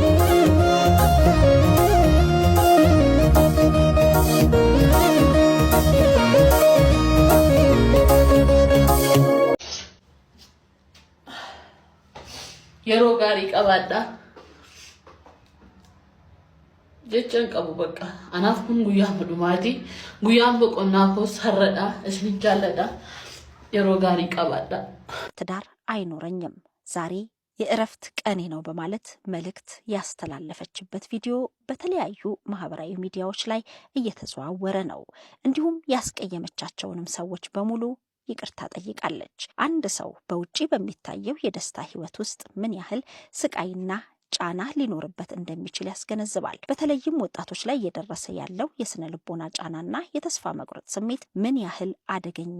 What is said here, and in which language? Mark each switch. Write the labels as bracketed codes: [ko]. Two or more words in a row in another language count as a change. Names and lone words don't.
[om] yeroo gaarii qabaadha jechaan qabu bakka anaaf kun guyyaa dhumaati guyyaan boqonnaa koos har'adha isin jaalladha yeroo gaarii qabaadha [am] ትዳር አይኖረኝም ዛሬ የእረፍት ቀኔ ነው በማለት መልእክት ያስተላለፈችበት ቪዲዮ በተለያዩ ማህበራዊ ሚዲያዎች ላይ እየተዘዋወረ ነው። እንዲሁም ያስቀየመቻቸውንም ሰዎች በሙሉ ይቅርታ ጠይቃለች። አንድ ሰው በውጪ በሚታየው የደስታ ህይወት ውስጥ ምን ያህል ስቃይና ጫና ሊኖርበት እንደሚችል ያስገነዝባል። በተለይም ወጣቶች ላይ እየደረሰ ያለው የስነ ልቦና ጫናና የተስፋ መቁረጥ ስሜት ምን ያህል አደገኛ